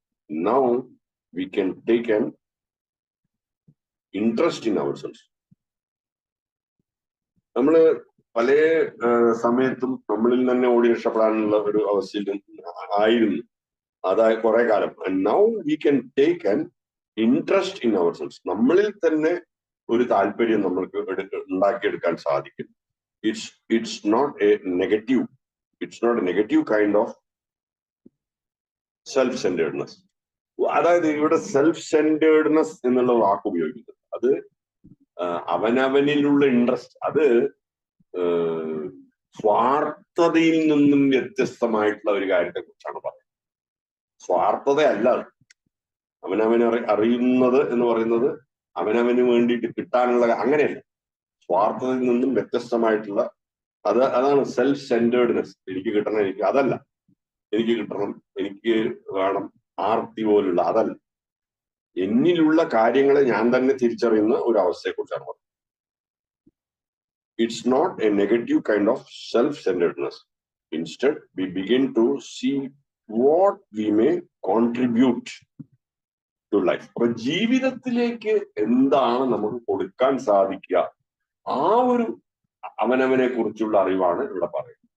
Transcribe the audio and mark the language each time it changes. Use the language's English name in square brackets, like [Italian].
[English] Now we can take an interest in ourselves. [Malayalam] നമ്മള് പല സമയത്തും നമ്മളിൽ തന്നെ ഓടി രക്ഷപ്പെടാനുള്ള ഒരു അവസ്ഥയിൽ ആയിരുന്നു അതായത് കുറെ കാലം. [English] And now we can take an interest in ourselves. [Malayalam] നമ്മളിൽ തന്നെ ഒരു താല്പര്യം നമ്മൾക്ക് ഉണ്ടാക്കിയെടുക്കാൻ സാധിക്കും. [English] It's not a negative kind of self-centeredness. [Malayalam] അതായത് ഇവിടെ സെൽഫ് സെന്റേർഡ്നെസ് എന്നുള്ള വാക്ക് ഉപയോഗിക്കുന്നത് അത് അവനവനിലുള്ള ഇൻട്രസ്റ്റ്, അത് സ്വാർത്ഥതയിൽ നിന്നും വ്യത്യസ്തമായിട്ടുള്ള ഒരു കാര്യത്തെ കുറിച്ചാണ് പറയുന്നത്. സ്വാർത്ഥതയല്ല അവനവന് അറിയുന്നത് എന്ന് പറയുന്നത് അവനവന് വേണ്ടിയിട്ട് കിട്ടാനുള്ള അങ്ങനെയല്ല. സ്വാർത്ഥതയിൽ നിന്നും വ്യത്യസ്തമായിട്ടുള്ള അതാണ് സെൽഫ് സെന്റേർഡ്നെസ്. എനിക്ക് കിട്ടണം, എനിക്ക് കിട്ടണം, എനിക്ക് വേണം, ആർത്തി പോലുള്ള അതല്ല. എന്നിലുള്ള കാര്യങ്ങളെ ഞാൻ തന്നെ തിരിച്ചറിയുന്ന ഒരു അവസ്ഥയെ കുറിച്ചാണ് പറയുന്നത്. [English] It's not a negative kind of self-centeredness. Instead, we begin to see what we may contribute to life. [Malayalam] അപ്പൊ ജീവിതത്തിലേക്ക് എന്താണ് നമുക്ക് കൊടുക്കാൻ സാധിക്കുക, ആ ഒരു അവനവനെ കുറിച്ചുള്ള അറിവാണ് ഇവിടെ പറയുന്നത്.